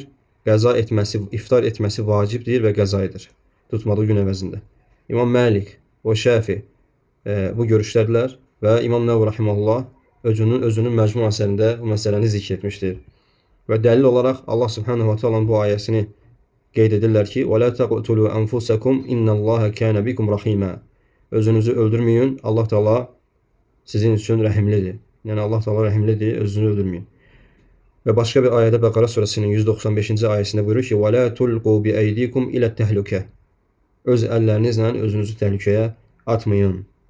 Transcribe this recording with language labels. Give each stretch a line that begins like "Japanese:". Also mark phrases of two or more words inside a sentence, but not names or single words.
Azerbaijani: Qəza etməsi, iftar etməsi vacibdir və qəza edir. Tutmadığı gün əvəzində. İmam Məlik və Şafi bu görüşdədirlər və İmam Nəvvi rahimehullah özünün məcmu əsərində bu məsələni zikr etmişdir. Və dəlil olaraq Allah Subhanahu wa Ta'ala'nın bu ayəsini qeyd edirlər ki:
Arabic: "ولا تقتلوا أنفسكم إن الله كان بكم رحيما."
Azerbaijani: Özünüzü öldürməyin.
Arabic: الله تعالى
Azerbaijani: sizin üçün rəhimlidir. Yəni
Arabic: الله تعالى
Azerbaijani: rəhimlidir, özünüzü öldürməyin. Və başqa bir ayədə Bəqara surəsinin 195-ci ayəsində buyurur ki:
Arabic: "ولا تلقوا بأيديكم إلى التهلكة."
Azerbaijani: Öz əllərinizlə özünüzü təhlükəyə atmayın.